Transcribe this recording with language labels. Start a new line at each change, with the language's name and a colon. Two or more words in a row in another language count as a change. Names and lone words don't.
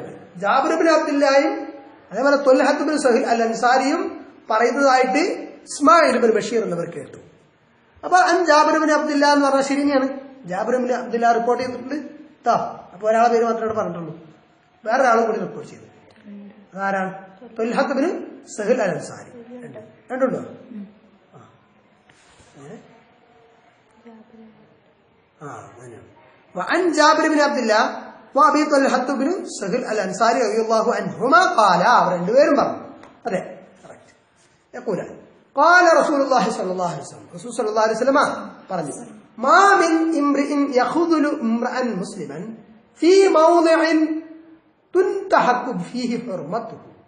Malayalam: ജാബിർ ബിൻ അബ്ദുല്ലായും അതേപോലെ ത്വൽഹത്ത് ബിൻ സഹിൽ അൽ അൻസാരിയും പറയുന്നതായിട്ട് ഇസ്മായിൽ ബിൻ ബഷീർ എന്നിവർ കേട്ടു. അപ്പൊ അൻ ജാബിർ ബിൻ അബ്ദുല്ലാ എന്ന് പറഞ്ഞാൽ ശരിയാണ്. ജാബിർ ബിൻ അബ്ദുല്ലാ റിപ്പോർട്ട് ചെയ്തിട്ടുണ്ട്. അപ്പൊ ഒരാളെ പേര് മാത്രമേ പറഞ്ഞിട്ടുള്ളൂ, വേറൊരാളും കൂടി റിപ്പോർട്ട് ചെയ്തു. അതാരാണ്? ത്വൽഹത്ത് ബിൻ സഹിൽ അൽ അൻസാരി. രണ്ടുണ്ടോ?
Arabic: وعن جابر بن عبد الله وابي طلحة بن سهل الانصاري رضي الله عنهما قال
Malayalam: രണ്ടുപേരും പറഞ്ഞു. അതെ, കറക്റ്റ്.
Arabic: يقول قال رسول الله صلى الله عليه وسلم,
Malayalam: റസൂൽ
Arabic: صلى الله عليه وسلم
Malayalam: പറഞ്ഞു,
Arabic: ما من امرئ يخذل امرأ مسلما في موضع تنتهك فيه حرمته